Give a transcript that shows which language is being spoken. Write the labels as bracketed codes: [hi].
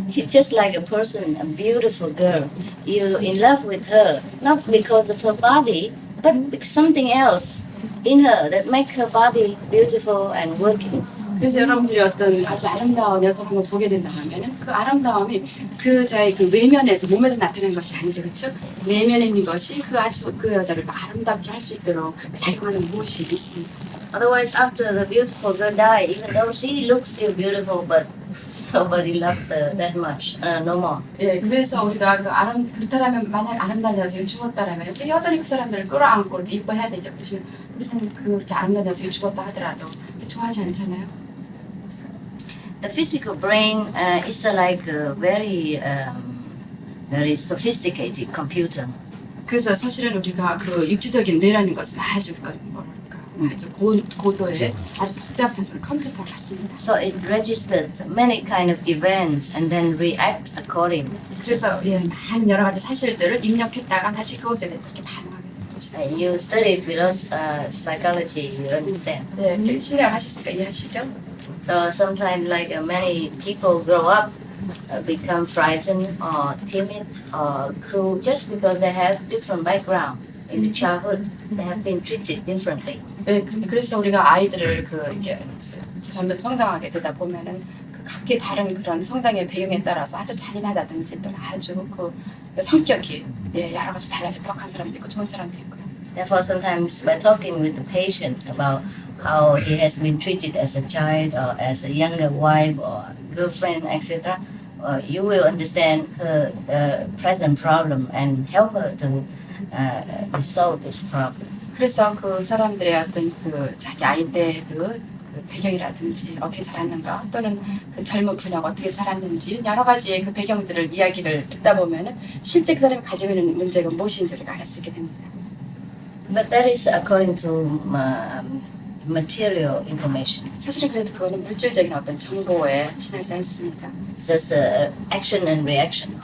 [en] It's just like a person, a beautiful girl. You're in love with her, not because of her body, but something else in her that make her body beautiful and working. [ko] 그래서 여러분들이 어떤 아주 아름다운 여성을 보게 된다 하면은 그 아름다움이 그 자의 그 외면에서 몸에서 나타나는 것이 아니죠, 그렇죠? 내면에 있는 것이 그 아주 그 여자를 아름답게 할 수 있도록 작용하는 무엇이 있습니다. [en] Otherwise, after the beautiful girl die, even though she looks still beautiful, but nobody loves her that much, no more. [ko] 예, 그래서 우리가 그렇다라면 만약 아름다운 여성이 죽었다라면 여전히 그 사람들을 끌어안고 이렇게 이뻐해야 되죠. 그렇지만 우리는 그렇게 아름다운 여성이 죽었다 하더라도 좋아하지 않잖아요. [en] The physical brain is like a very sophisticated computer. [ko] 그래서 사실은 우리가 그 육체적인 뇌라는 것은 아주 뭐랄까 아주 고도의 아주 복잡한 컴퓨터 같습니다. [en] So it registers many kind of events and then react according. [ko] 그래서 예, 많은 여러 가지 사실들을 입력했다가 다시 그것에 대해서 이렇게 반응하게 되는 것이죠. [en] You study psychology, you understand. [ko] 예, 신뢰하셨으니까 이해하시죠? [en] So sometimes, like many people grow up, become frightened or timid or cruel just because they have different background in the childhood. They have been treated differently. [ko] 네, 그래서 우리가 아이들을 그 이게 점점 성장하게 되다 보면은 그 각기 다른 그런 성장의 배경에 따라서 아주 잔인하다든지 또 아주 그 성격이 예, 여러 가지 달라져 부악한 사람도 있고 좋은 사람도 있고요. [en] Therefore, sometimes by talking with the patient about how he has been treated as a child or as a younger wife or girlfriend, etc., you will understand her present problem and help her to resolve this problem. [ko] 그래서 그 사람들의 어떤 그 자기 아이 때 그 배경이라든지 어떻게 자랐는가 또는 그 젊은 분야가 어떻게 살았는지 여러 가지의 그 배경들을 이야기를 듣다 보면은 실제 그 사람이 가지고 있는 문제가 무엇인지 우리가 알 수 있게 됩니다. [en] But that is according to material information. [ko] 사실은 그래도 그거는 물질적인 어떤 정보에 지나지 않습니다. [en] Just action and reaction.